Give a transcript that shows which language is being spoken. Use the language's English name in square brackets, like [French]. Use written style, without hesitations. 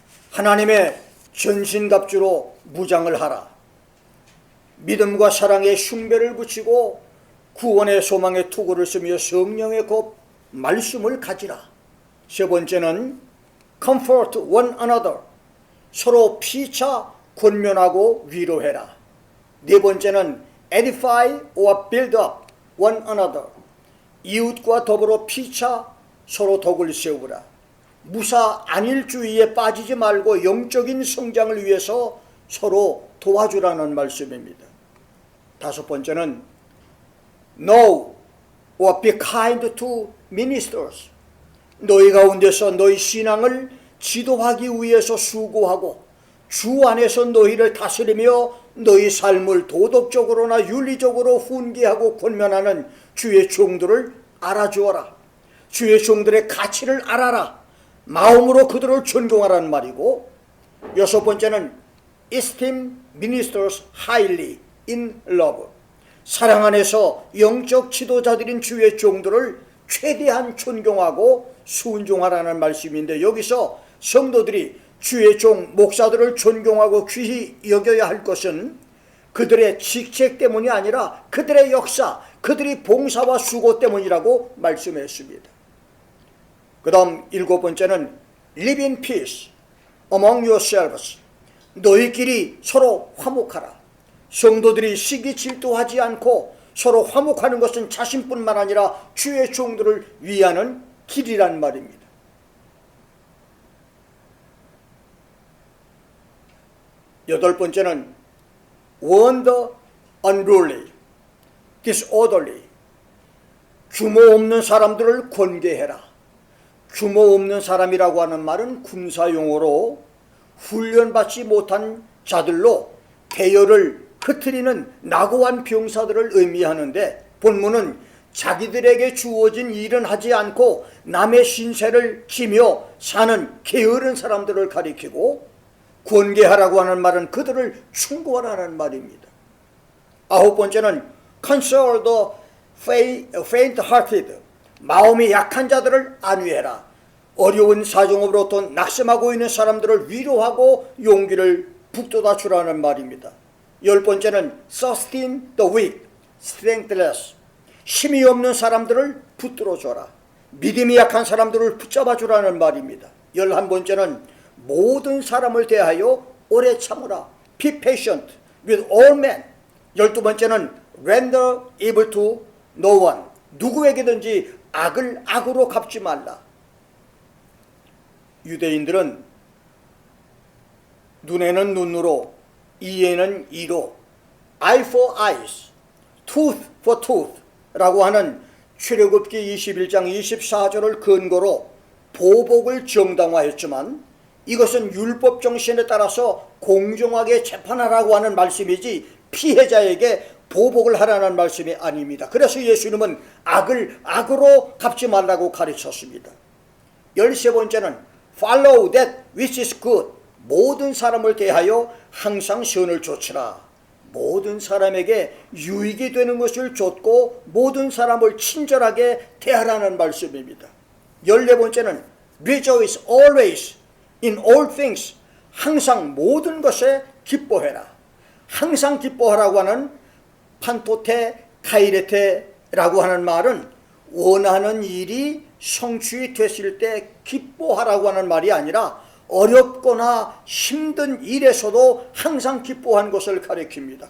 [Korean] 하나님의 전신갑주로 무장을 하라. 믿음과 사랑의 흉배를 붙이고 구원의 소망의 투구를 쓰며 성령의 곧 말씀을 가지라. 세 번째는 [English] comfort one another. [Korean] 서로 피차 권면하고 위로해라. 네 번째는 [English] edify or build up one another. [Korean] 이웃과 더불어 피차 서로 덕을 세우라. 무사 안일주의에 빠지지 말고 영적인 성장을 위해서 서로 도와주라는 말씀입니다. 다섯 번째는 [English] know or be kind to ministers. [Korean] 너희 가운데서 너희 신앙을 지도하기 위해서 수고하고 주 안에서 너희를 다스리며 너희 삶을 도덕적으로나 윤리적으로 훈계하고 권면하는 주의 종들을 알아주어라. 주의 종들의 가치를 알아라. 마음으로 그들을 존경하라는 말이고, 여섯 번째는 [English] esteem ministers highly in love. [Korean] 사랑 안에서 영적 지도자들인 주의 종들을 최대한 존경하고 순종하라는 말씀인데, 여기서 성도들이 주의 종 목사들을 존경하고 귀히 여겨야 할 것은 그들의 직책 때문이 아니라 그들의 역사, 그들이 봉사와 수고 때문이라고 말씀했습니다. 그 다음 일곱 번째는 [English] live in peace among yourselves. [Korean] 너희끼리 서로 화목하라. 성도들이 시기 질투하지 않고 서로 화목하는 것은 자신뿐만 아니라 주의 종들을 위하는 길이란 말입니다. 여덟 번째는 [English] warn the unruly, disorderly. [Korean] 규모 없는 사람들을 권계해라. 규모 없는 사람이라고 하는 말은 군사용어로 훈련받지 못한 자들로 대열을 흩트리는 낙오한 병사들을 의미하는데, 본문은 자기들에게 주어진 일은 하지 않고 남의 신세를 지며 사는 게으른 사람들을 가리키고, 권계하라고 하는 말은 그들을 충고하라는 말입니다. 아홉 번째는 [English] console the faint-hearted. [Korean] 마음이 약한 자들을 안위해라. 어려운 사정으로부터 낙심하고 있는 사람들을 위로하고 용기를 북돋아 주라는 말입니다. 열 번째는 [English] sustain the weak, strengthless. [Korean] 힘이 없는 사람들을 붙들어 줘라. 믿음이 약한 사람들을 붙잡아 주라는 말입니다. 11번째는 모든 사람을 대하여 오래 참으라. [English] Be patient with all men. [Korean] 12번째는 [English] render evil to no one. [Korean] 누구에게든지 악을 악으로 갚지 말라. 유대인들은 눈에는 눈으로, 이에는 이로, [English] eye for eyes, tooth for tooth [Korean] 라고 하는 출애굽기 21장 24절을 근거로 보복을 정당화했지만, 이것은 율법 정신에 따라서 공정하게 재판하라고 하는 말씀이지 피해자에게 보복을 하라는 말씀이 아닙니다. 그래서 예수님은 악을 악으로 갚지 말라고 가르쳤습니다. 13번째는 [English] follow that which is good. [Korean] 모든 사람을 대하여 항상 선을 좇으라. 모든 사람에게 유익이 되는 것을 좇고 모든 사람을 친절하게 대하라는 말씀입니다. 14번째는 [English] rejoice always in all things. [Korean] 항상 모든 것에 기뻐해라. 항상 기뻐하라고 하는 판토테 카이레테라고 하는 말은 원하는 일이 성취됐을 때 기뻐하라고 하는 말이 아니라 어렵거나 힘든 일에서도 항상 기뻐한 것을 가리킵니다.